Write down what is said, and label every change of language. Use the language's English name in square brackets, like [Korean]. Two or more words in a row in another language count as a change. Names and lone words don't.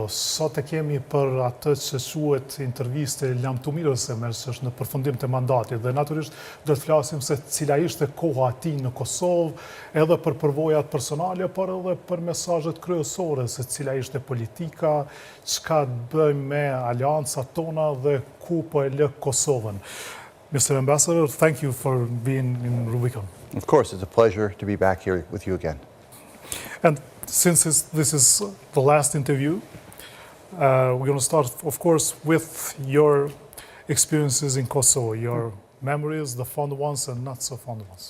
[Albanian] Sot e kemi për atë që quhet interviste lamtumirëse, që është në përfundim të mandatit, dhe natyrisht do të flasim se cila ishte koha e tij në Kosovë, edhe për përvojat personale, por edhe për mesazhet kryesore, se cila ishte politika, çka bëjmë me aleancat tona dhe ku po e lë Kosovën. [English] Mr. Ambassador, thank you for being in Rubicon. Of course, it's a pleasure to be back here with you again. And since this is the last interview, we're going to start, of course, with your experiences in Kosovo, your memories, the fond ones and not so fond ones.